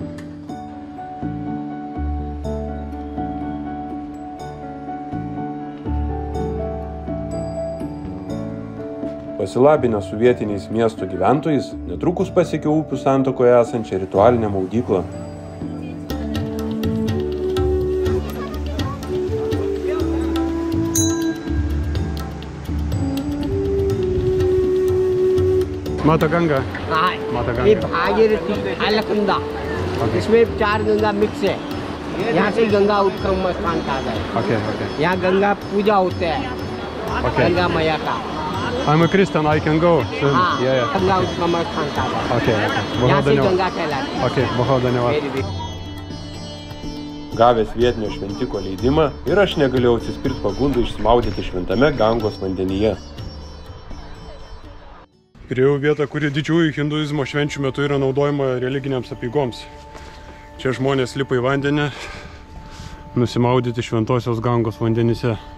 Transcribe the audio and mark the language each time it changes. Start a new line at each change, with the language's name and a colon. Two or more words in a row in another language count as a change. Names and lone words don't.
Lithuanian: Pasilabinę su vietiniais miesto gyventojais, netrukus pasiekiau upių santakoje esančią ritualinę maudyklą.
Hindi: माता गंगा। माता गंगा। ये भागीरथी अलकनंदा। इसमें 4 गंगा मिक्स है। यहाँ से गंगा उत्क्रम स्थान कहा जाए। यहाँ गंगा पूजा होते है। गंगा मैया का।
English: I'm a Christian, I can go.
Hindi: गंगा उत्क्रम स्थान कहा जाए। यहाँ से गंगा कहलाती है। बहुत धन्यवाद।
Lithuanian: Gavęs vietinio šventiko leidimą ir aš negalėjau atsispirti pagundai išsimaudyti šventame Gangos vandenyje. Priėjau vietą, kuri didžiųjų hinduizmo švenčių metu yra naudojama religiniams apeigoms. Čia žmonės lipa į vandenį, nusimaudyti šventosios Gangos vandenyse.